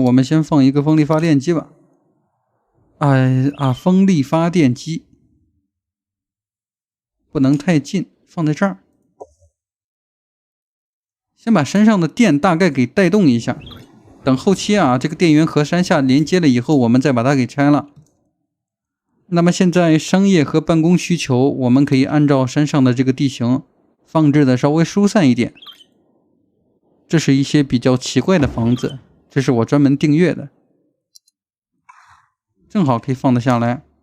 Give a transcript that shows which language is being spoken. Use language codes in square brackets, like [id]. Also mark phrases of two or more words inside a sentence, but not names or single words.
[zh] 我們先放一個風力發電機吧。風力發電機不能太近，放在這兒。先把山上的電大概給帶動一下，等後期啊，這個電源和山下連接了以後，我們再把它給拆了。那麼現在商業和辦公需求，我們可以按照山上的這個地形放置的稍微疏散一點。這是一些比較奇怪的房子，這是我專門訂閱的，正好可以放得下來。